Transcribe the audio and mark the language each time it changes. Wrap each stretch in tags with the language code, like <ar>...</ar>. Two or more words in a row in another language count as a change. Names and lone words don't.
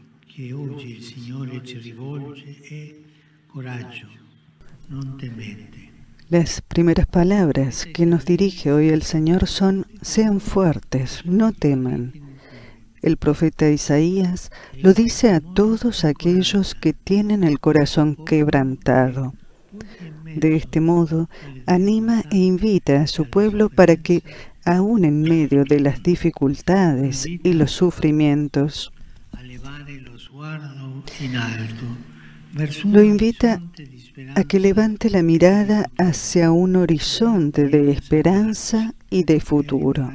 <it>che oggi il Signore ci rivolge è coraggio, non temete.</it> <es>Las primeras palabras que nos dirige hoy el Señor son: sean fuertes, no teman. El profeta Isaías lo dice a todos aquellos que tienen el corazón quebrantado. De este modo, anima e invita a su pueblo para que, aun en medio de las dificultades y los sufrimientos, lo invita a que levante la mirada hacia un horizonte de esperanza y de futuro.</es>